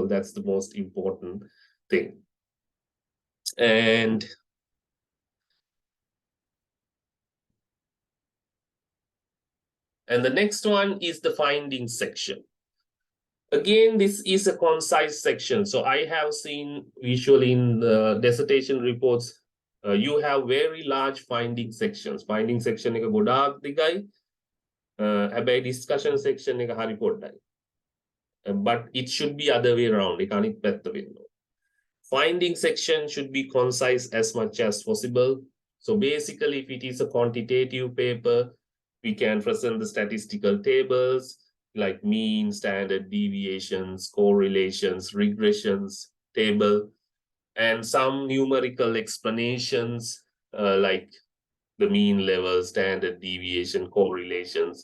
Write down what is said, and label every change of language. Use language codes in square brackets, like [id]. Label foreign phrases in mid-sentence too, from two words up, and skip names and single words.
[en] That's the most important thing. And the next one is the findings section. Again, this is a concise section. So I have seen visually in the dissertation reports, you have very large finding sections. Finding section [si] එක ගොඩාක් දිගයි. හැබැයි [en] discussion section [si] එක හරි පොඩ්ඩයි. [en] But it should be other way around. [si] ඒක අනිත් පැත්ත වෙන්න ඕන. [en] Finding section should be concise as much as possible. So basically, if it is a quantitative paper, we can present the statistical tables like mean, standard deviations, correlations, regressions table, and some numerical explanations like the mean level, standard deviation, correlations.